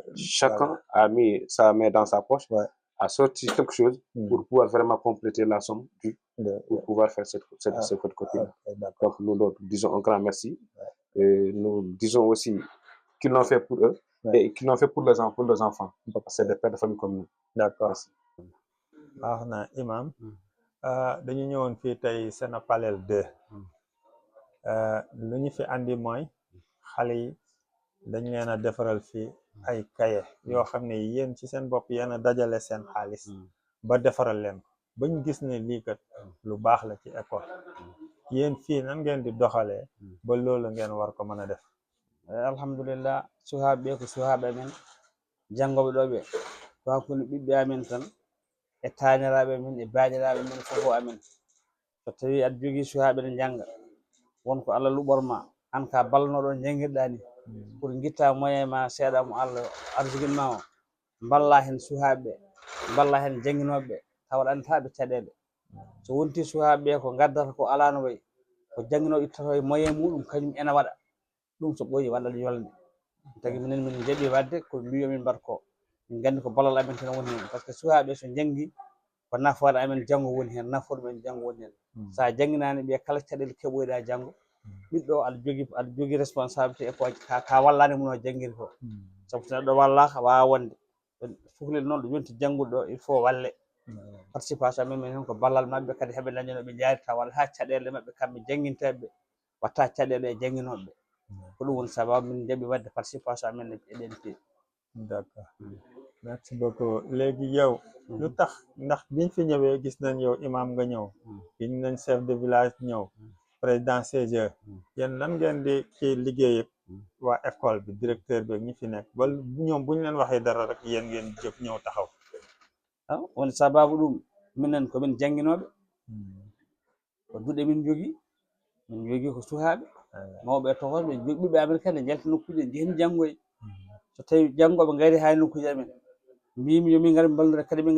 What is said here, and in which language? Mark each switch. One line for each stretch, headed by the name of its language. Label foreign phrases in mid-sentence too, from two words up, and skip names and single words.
French: Chacun a mis sa main dans sa poche, a sorti quelque chose pour pouvoir vraiment compléter la somme pour pouvoir faire cette photocopie. Donc nous leur disons un grand merci. Et nous disons aussi qu'ils l'ont fait pour eux et qu'ils l'ont fait pour leurs enfants. Parce que c'est des pères de famille comme nous. D'accord.
Wolof: baax na imam dañu ñëwoon fii tey Sena Palel 2 lu ñu fi andi mooy xale yi dañ leen a defaral fii ay kaye yoo xam ne yéen ci seen bopp yéen a dajale seen xaalis ba defaral leen ko bañ gis ne lii kat lu baax la ci école yéen fii nan ngeen di doxalee ba loolu ngeen war ko mën a def
Fula: alhamdulillah suhaaɓe ko suhaaɓe amen janngoɓe ɗo ɓe ko hakkunde ɓiɓɓe amen tan e taaniraaɓe men e baaɗiraaɓe men fof amen so tawi aɗa jogii suhaaɓe ne jannga wonko Allah luɓorma an ka balnoɗo janngirɗaa ni pour gitta moyen ma seeɗa mo Allah arsuguinma o balla hen suhaaɓe balla hen jannginoɓe ɓe tawa anndaɓe caɗeele so wonti suhaaɓe ko gaddata ko ala no wayi ko jannginoɓe ittato e moyen muɗum kañum ene waɗa ɗum so ɓooyi waɗat yolde tagi minen min jaɓi wadde ko mbiyomin mbaɗa ko min gandi ko ballal amen tan woni hen
French: par ce que
Fula: suhaaɓe so janggi ko nafoore amen janngo woni hen nafoore men janngo woni hen sa jangginani ɓe kala caɗele keɓoyɗa janngo ɓiɗɗo aɗa jogui responsabilité e ko ka wallani muno janggiri ko sabu so neɗɗo wallaka wawa wonde fuhlel noon ɗo yonti janggude ɗo
French: il faut
Fula: walle participation amen min hen ko ballal mabɓe kadi heeɓe dañano ɓe jarita walla ha caɗele mabɓe kamɓe jangguinteɓe watta caɗele e jangginoɓe ko ɗum woni sababu min jaɓi wadde participation amen e ɗen pied.
French: D'accord. Merci beaucoup
Wolof: léegi yow lu tax ndax biñ fi ñëwee gis nañ yow imam nga ñëw gis nañ
French: chef de village
Wolof: ñëw président CGE yéen lan ngeen di ci liggéey ak waa école bi directeur bi ñi fi nekk ba ñoom bu ñu leen waxee dara rek yéen ngeen jóg ñëw taxaw
Fula: woni sababu ɗum minen komin jannginoɓe ko duɗe min jogii ko suhaaɓe mawɓe e tokoɓe ɓiɓɓe amen kadi jalti nokkuji jeehen janngoye so tawi janngoɓe ngari ha nokkuji amen mbimi yomin ngar ballodira kadi min